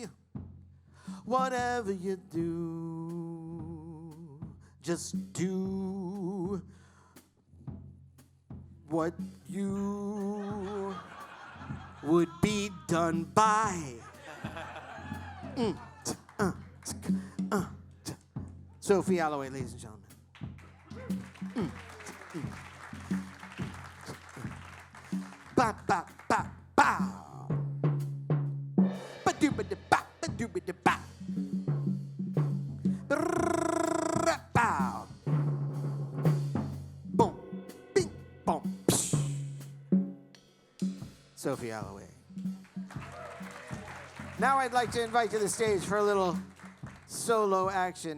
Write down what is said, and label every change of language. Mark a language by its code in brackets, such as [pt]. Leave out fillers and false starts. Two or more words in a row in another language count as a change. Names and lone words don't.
[en] Whatever you do, just do what you would be done by. Sophie Alloway, ladies and gentlemen. Ba ba ba ba. Ba do ba da ba do ba da ba. Bow. Boom. Bing. Boom. Sophie Alloway. Now I'd like to invite to the stage for a little solo action.